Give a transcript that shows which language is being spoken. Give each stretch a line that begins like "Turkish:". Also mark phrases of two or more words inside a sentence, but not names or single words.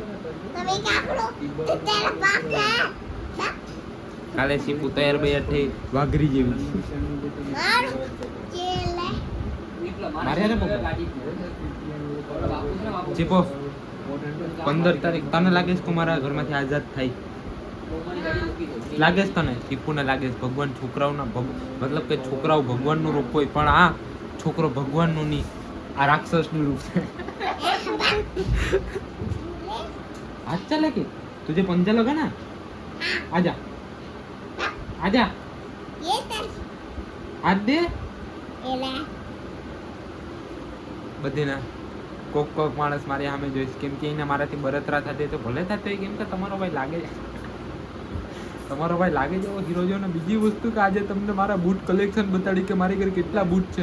Gujarati: કાલે ચીપુ તૈયાર બૈયાર થઈ વાઘરી જેવી મારે ને ચીપો 15 તારીખ તને લાગે છે કે મારા ઘરમાંથી આઝાદ થાય? લાગે છે તને? ચીપુને લાગે છે ભગવાન છોકરાઓના મતલબ કે છોકરાઓ ભગવાનનું રૂપ હોય, પણ આ છોકરો ભગવાનનું નહીં, આ રાક્ષસનું રૂપ છે.
Hindi: हाथ चला के तुझे पंजा लगा ना, आजा आजा, हाथ दे.
Gujarati: બધીના કોક કોક માણસ મારી સામે જોઈશ, કેમ કે એને મારાથી બળતરા થતી તો ભલે થતી, કેમ કે તમારો ભાઈ લાગે જેવો હીરો જો. ને બીજી વસ્તુ કે આજે તમને મારા
English: boot collection
Gujarati: બતાડી કે મારી ઘરે કેટલા બૂટ છે.